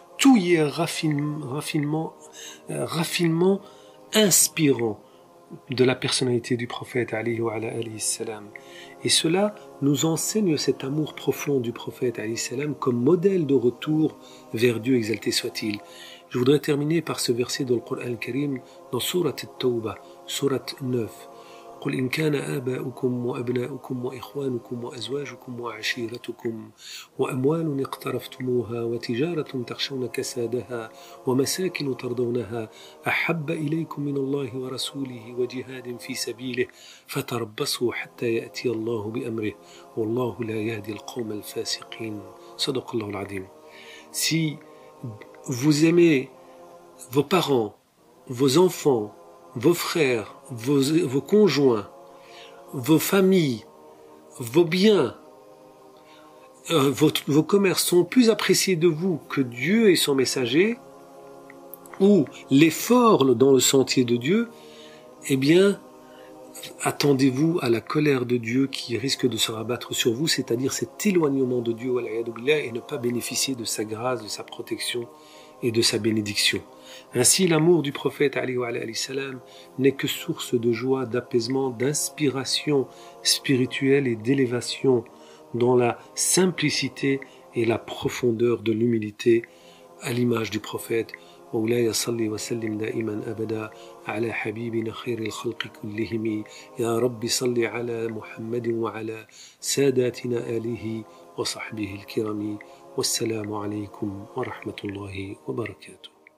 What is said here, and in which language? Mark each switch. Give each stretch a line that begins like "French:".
French: Tout y est raffinement inspirant de la personnalité du prophète
Arabic: alayhi wa alayhi salam.
French: Et cela nous enseigne cet amour profond du prophète
Arabic: alayhi salam
French: comme modèle de retour vers Dieu, exalté soit-il. Je voudrais terminer par ce verset dans le Coran al-Karim dans Sourate At-Tawbah, Sourate 9.
Arabic: قل إن كان آباؤكم وأبناؤكم وإخوانكم وأزواجكم وعشيرتكم وأموال اقترفتموها وتجارة تخشون كسادها ومساكن ترضونها أحب إليكم من الله ورسوله وجهاد في سبيله فتربصوا حتى يأتي الله بأمره والله لا يهدي القوم الفاسقين. صدق الله العظيم.
French: Si vous aimez vos parents, vos enfants, vos frères, vos conjoints, vos familles, vos biens, vos commerces sont plus appréciés de vous que Dieu et son messager, ou l'effort dans le sentier de Dieu, eh bien, attendez-vous à la colère de Dieu qui risque de se rabattre sur vous, c'est-à-dire cet éloignement de Dieu et ne pas bénéficier de sa grâce, de sa protection et de sa bénédiction. Ainsi, l'amour du prophète
Arabic: alayhi salam
French: n'est que source de joie, d'apaisement, d'inspiration spirituelle et d'élévation dans la simplicité et la profondeur de l'humilité à l'image du prophète.
Arabic: مولاي صل وسلم دائما أبدا على حبيبنا خير الخلق كلهم يا رب صل على محمد وعلى ساداتنا آله وصحبه الكرام والسلام عليكم ورحمة الله وبركاته.